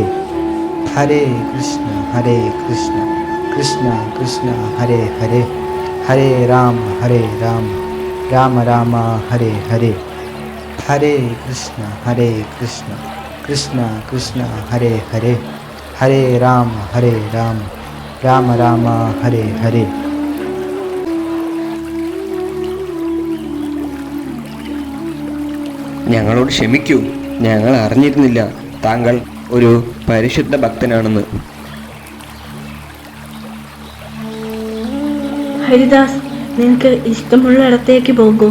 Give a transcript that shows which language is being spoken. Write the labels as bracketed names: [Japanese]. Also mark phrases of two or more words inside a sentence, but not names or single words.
[Malayalam] ഹരേ കൃഷ്ണ കൃഷ്ണ കൃഷ്ണ ഹരേ ഹരേ. ഹരേ രാമ രാമ ഹരേ ഹരേ. ഹരേ കൃഷ്ണ കൃഷ്ണ കൃഷ്ണ ഹരേ ഹരേ. ഹരേ രാമ രാമ ഹരേ ഹരേ. ഞങ്ങളോട് ക്ഷമിക്കൂ. ഞങ്ങൾ അറിഞ്ഞിരുന്നില്ല താങ്കൾ ഒരു പരിശുദ്ധ ഭക്തനാണെന്ന്. ഹരിദാസ്, നിനക്ക് ഇഷ്ടമുള്ളിടത്തേക്ക് പോകൂ.